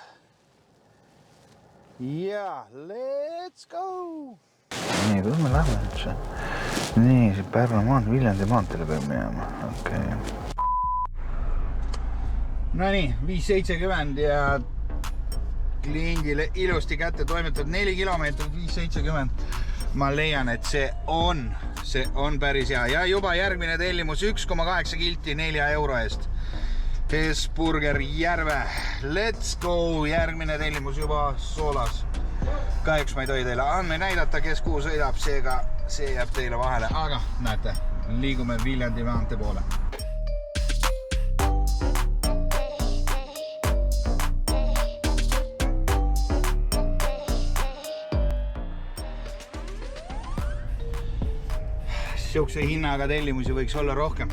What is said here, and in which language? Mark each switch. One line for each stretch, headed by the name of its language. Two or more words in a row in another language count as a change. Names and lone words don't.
English: ja let's go!
Estonian: Nii, kus me lähme üldse? Nii, see Pärnu maant, Viljandi maantele peab minema. Okay. No nii, 570 ja kliendile ilusti kätte toimetatud 4 kilomeetrit, 570. Ma leian, et see on päris hea. Ja juba järgmine tellimus 1,8 kilti 4 euro eest. Hesburger Järve.
English: Let's go!
Estonian: Järgmine tellimus juba soolas. Kahjuks ma ei tohi teile andmeid näidata, kes kuhu sõidab, seega see jääb teile vahele. Aga näete, liigume Viljandi maantee poole. Siukse hinnaga tellimusi võiks olla rohkem.